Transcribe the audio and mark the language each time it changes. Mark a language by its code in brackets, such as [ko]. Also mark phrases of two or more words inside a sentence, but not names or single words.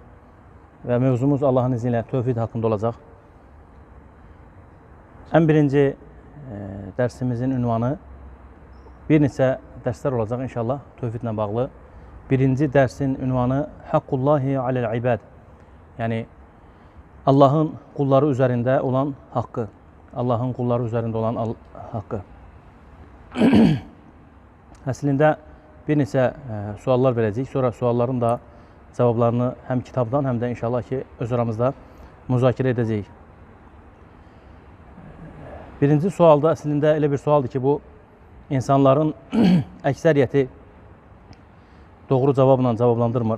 [tr] Ve mevzumuz Allah'ın izniyle tevhid hakkında olacak. En birinci dersimizin ünvanı [az] bir neçə dərslər olacaq inşallah tövhidlə bağlı. [tr] Birinci dersin ünvanı [ar] حق الله على العباد. [tr] Yani Allah'ın kulları üzerinde olan hakkı. Allah'ın kulları üzerinde olan hakkı. [az] Əslində bir neçə suallar verəcəyik. Sonra sualların da cavablarını hem kitabdan hem de inşallah ki öz aramızda müzakirə edəcəyik. Birinci sualda əslində elə bir sualdır ki bu insanların əksəriyyəti doğru cavabla cavablandırmır.